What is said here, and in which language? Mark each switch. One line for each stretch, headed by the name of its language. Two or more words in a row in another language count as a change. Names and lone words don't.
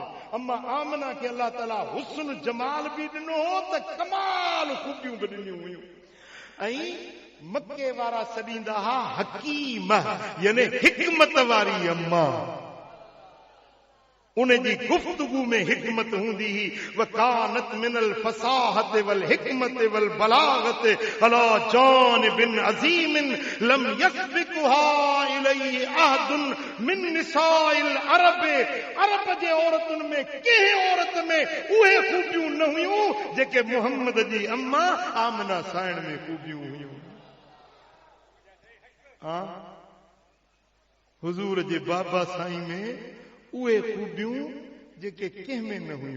Sindhi: अम्मा आमिना खे अल्लाह ताला हुस्न जमाल बि ॾिनो हो त कमाल खूबियूं बि ॾिनियूं हुयूं। ऐं मक्के वारा सॾींदा हा हकीम, यानी हिकमत वारी अम्मा। उन जी गुफ्तगू में हिकमत हूंदी ही।
Arabic: وكانت من الفصاحة والحكمة والبلاغة على جانب عظيم لم يسبقها إليه أحد من نساء العرب.
Sindhi: अरब जे औरतुनि में कंहिं औरत में उहे खूबियूं न हुयूं जेके मुहम्मद जी अम्मा आमिना साइण में खूबियूं हुयूं। हुजूर जे बाबा साईं में उहे खूबियूं जेके कंहिं में न हुयूं।